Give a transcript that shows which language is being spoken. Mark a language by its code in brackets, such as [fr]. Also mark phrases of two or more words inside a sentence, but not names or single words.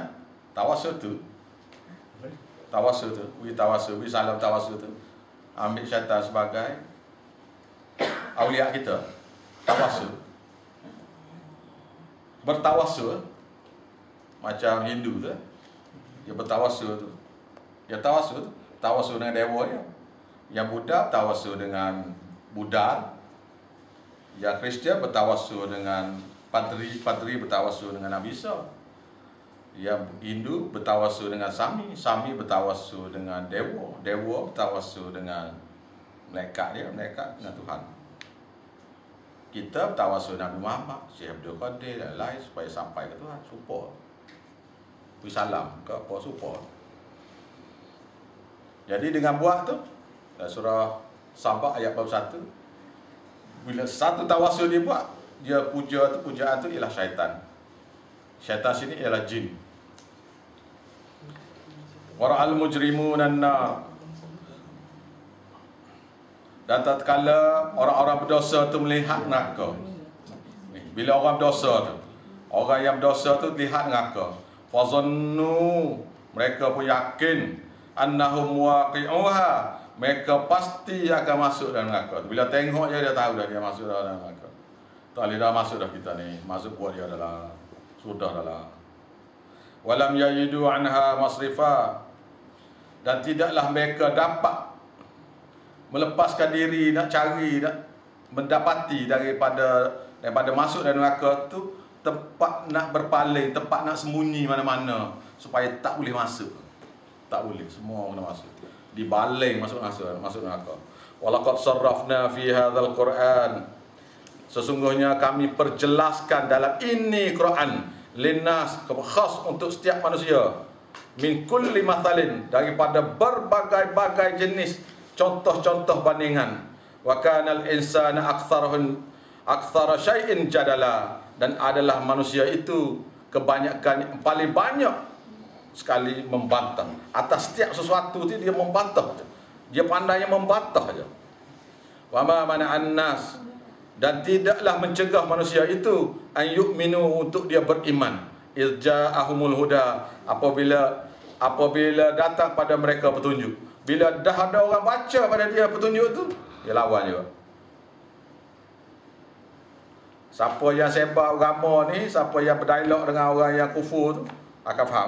[ms] Tawasul tu. Salam tawasul tu. Ambil syaitan sebagai awliya kita. Tawasul. Bertawasul. Macam Hindu tu. Dia bertawasul tu. Dia tawasul dengan dewa dia. Yang Buddha bertawasul dengan Buddha. Yang Kristian bertawasul dengan Padri bertawasul dengan Nabi Isa. Yang Hindu bertawasul dengan Sami bertawasul dengan Dewa bertawasul dengan malaikat dengan Tuhan. kita bertawasul Nabi Muhammad, Syekh Abdul Qadir dan lain supaya sampai ke Tuhan. Support. Beri salam ke apa support. Jadi dengan buat tu, surah Sabah ayat 41, bila satu tawasul dia buat, dia pujaan tu ialah syaitan. Syaitan sini ialah jin. [ar] ورأى المجرمون النار. [ms] Dan tatkala orang-orang berdosa tu melihat neraka. Bila orang berdosa tu, orang yang berdosa tu lihat neraka. Fazannu, mereka pun yakin [ar] أنهم مواقعوها, [ms] mereka pasti akan masuk dalam neraka. Bila tengok je dia tahu dah dia masuk dalam neraka. Tak boleh dah masuk dah kita ni, masuk buat dia adalah sudah dah. [ar] ولم يجدوا عنها مصرفا, [ms] dan tidaklah mereka dapat melepaskan diri, nak cari, nak mendapati daripada masuk dalam neraka tu tempat nak berpaling, tempat nak sembunyi mana-mana supaya tak boleh masuk. Tak boleh, semua kena masuk. Dibaling masuk neraka. [ar] ولقد صرفنا في هذا القرآن. [ms] Sesungguhnya kami perjelaskan dalam ini Quran linnas, khas untuk setiap manusia. [ar] من كل مثل, [ms] daripada berbagai-bagai jenis contoh-contoh bandingan. [ar] وكان الإنسان أكثر شيء جدلا, [ms] dan adalah manusia itu kebanyakan paling banyak sekali membantah. Atas setiap sesuatu itu dia membantah. Dia pandai membantah saja. [ar] وما منع الناس, [ms] dan tidaklah mencegah manusia itu [ar] أن يؤمنوا, [ms] untuk dia beriman. [ar] إذ جاءهم الهدى, [ms] apabila datang pada mereka petunjuk. Bila dah ada orang baca pada dia petunjuk tu, dia lawan juga. Siapa yang sebar agama ni, siapa yang berdialog dengan orang yang kufur tu akan faham.